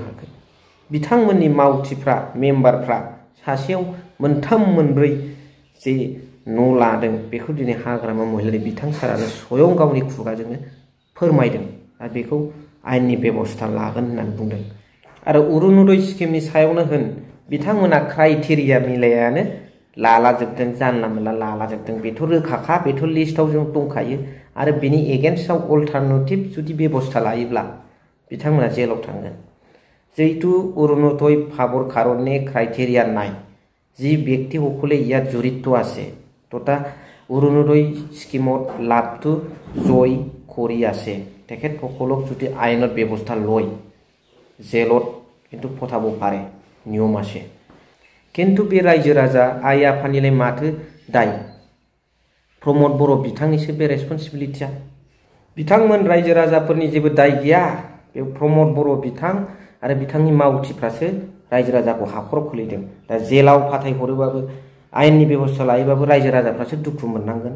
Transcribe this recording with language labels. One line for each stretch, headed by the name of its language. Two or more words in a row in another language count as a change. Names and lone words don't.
Bodo: हाखो बिथांमोननि मावथिफ्रा मेम्बारफ्रा सासेयाव 3-4 जे न' लादों बेखौ दिनै हाग्रामा महिलारि बिथां सारानो स्वयं गावनि खुगाजोंनो फोरमायदों आरो बेखौ आयेननि बेबस्था लागोन होननानै बुंदों आरो अरुणोदय स्किमनि सायावनो होन बिथांमोना क्राइटेरिया मिलायानो लालाजोबदों जानला मोनला लालाजोबदों बेथ' रोखाखा बेथ' लिस्टआव जों दंखायो आरो बेनि एगेन्स्टआव अल्टारनेटिभ जुदि बेबस्था लायोब्ला बिथांमोना जेलाव थांगोन
Assamese: যেহেতু অরুণোদয় ফাবর কারণে ক্রাইটেরিয়া নাই যি ব্যক্তিসকলে ইয়াত জড়িত আছে তথা অৰুণোদয় স্কিমত লাভটো জয় কৰি আছে তেখেতসকলক যদি আইনত ব্যৱস্থা লয় জেলত কিন্তু পঠাব পাৰে নিয়ম আছে কিন্তু
Bodo: बे रायजो राजा आइ आफानिलाय माथो दाय प्रमद बर' बिथांनिसो बे रेसपन्सिबिलिटिया बिथांमोन रायजो राजाफोरनि जेबो दाय गैया बे प्रमद बर' बिथां आरो बिथांनि मावथिफ्रासो रायजो राजाखौ हाखराव खोलैदों। दा जेलाव फाथायहरोबाबो आयेननि बेबस्था लायोबाबो रायजो राजाफ्रासो दुखु मोननांगोन।